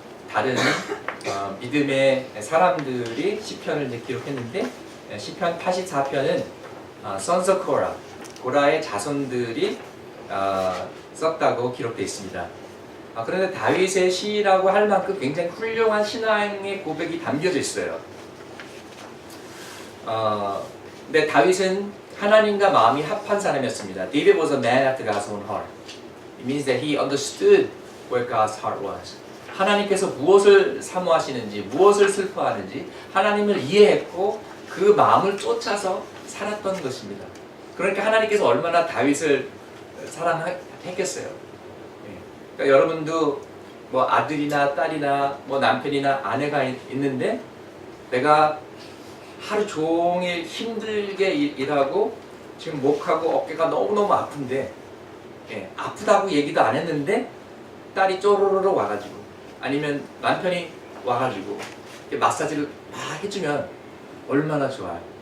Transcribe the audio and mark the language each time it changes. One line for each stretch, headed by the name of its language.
Korean: 다른 믿음의 사람들이 시편을 이제 기록했는데 시편 84편은 Sons of Korah, 고라의 자손들이 썼다고 기록되어 있습니다. 그런데 다윗의 시라고 할 만큼 굉장히 훌륭한 신앙의 고백이 담겨져 있어요. 근데 다윗은 하나님과 마음이 합한 사람이었습니다.
English: David was a man after God's own heart. It means that he understood where God's heart was.
Korean: 하나님께서 무엇을 사모하시는지, 무엇을 슬퍼하는지 하나님을 이해했고 그 마음을 쫓아서 살았던 것입니다. 그러니까 하나님께서 얼마나 다윗을 사랑했겠어요. 그러니까 여러분도 뭐 아들이나 딸이나 뭐 남편이나 아내가 있는데 내가 하루 종일 힘들게 일하고 지금 목하고 어깨가 너무너무 아픈데 아프다고 얘기도 안 했는데 딸이 쪼르르르 와가지고 아니면 남편이 와가지고 마사지를 막 해주면 얼마나 좋아요.